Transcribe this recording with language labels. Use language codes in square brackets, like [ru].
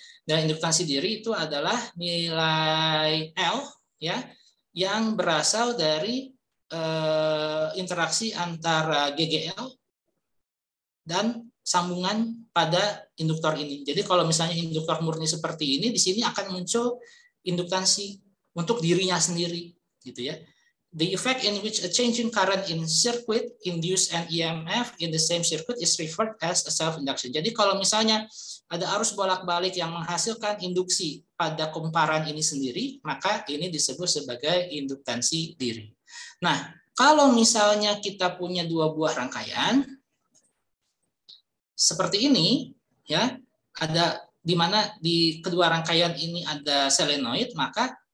[id] Dan induktansi diri itu adalah nilai L ya, yang berasal dari interaksi antara GGL dan sambungan pada induktor ini. Jadi kalau misalnya induktor murni seperti ini, di sini akan muncul induktansi untuk dirinya sendiri gitu ya. [en] The effect in which a changing current in circuit induce an EMF in the same circuit is referred as a self-induction. [id] Jadi kalau misalnya ada arus bolak-balik yang menghasilkan induksi pada kumparan ini sendiri, maka ini disebut sebagai induktansi diri. Nah, kalau misalnya kita punya dua buah rangkaian seperti ini, ya, ada di mana di kedua rangkaian ini ada solenoid, maka